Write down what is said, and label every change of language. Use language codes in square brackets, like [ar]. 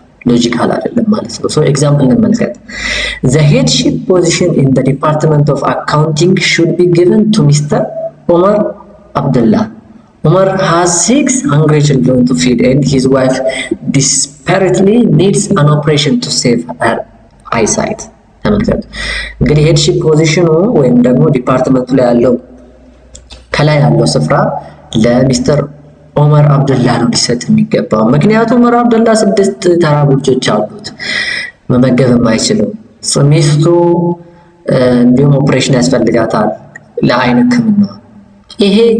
[am] ሎጂካል አይደለም ማለት ነው። ሶ ኤግዛምፕል እንመልከት። [en] the headship position in the department of accounting should be given to Mr. Omar Abdullah. Omar has 6 hungry children to feed and his wife desperately needs an operation to save her eyesight. [am] ተመልከቱ እንግዲህ ሄድሺፕ ፖዚሽኑ ወይም ደግሞ ዲፓርትመንቱ ላይ ያለው ከላይ ያለው ስፍራ ለሚስተር ኦመር አብዱላ ነው ሊሰጥ የሚገባው። ምክንያቱም ኦመር አብዱላ 6 ተራቡ ልጆች አሉት፣ መመገብ የማይችለው ሚስቱ እንዲሁም ኦፕሬሽን ያስፈልጋታል ለአይን ሕክምና። ይሄ